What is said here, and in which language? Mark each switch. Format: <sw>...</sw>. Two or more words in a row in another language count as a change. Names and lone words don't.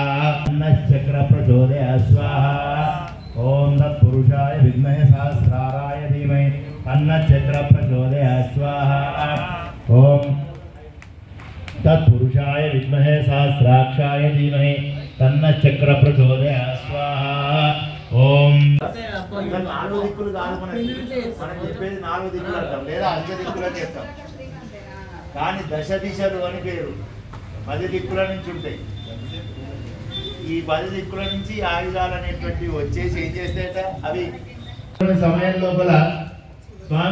<sa>तन्न चक्र प्रचोदयात् स्वाहा। ओम तत्पुरुषाय विद्महे सहस्राराय धीमहि तन्न चक्र प्रचोदयात् स्वाहा। ओम तत्पुरुषाय विद्महे सहस्राक्षाय धीमहि तन्न चक्र प्रचोदयात् स्वाहा।</sa> <te>ओम నాలుగు దిక్కులు కాదు మనం చెప్పేది నాలుగు దిక్కులు అంటాం లేదా అధిక దిక్కులు అని చెప్తాం కానీ దశ దిశలు అని పేరు 10 దిక్కుల నుంచి ఉంటాయి ఈ 10 దిక్కుల నుంచి ఆయుధాలు అనేటువంటివి వచ్చేసి ఏం చేస్తాయట అవి సమయం లోపల స్వామి</te>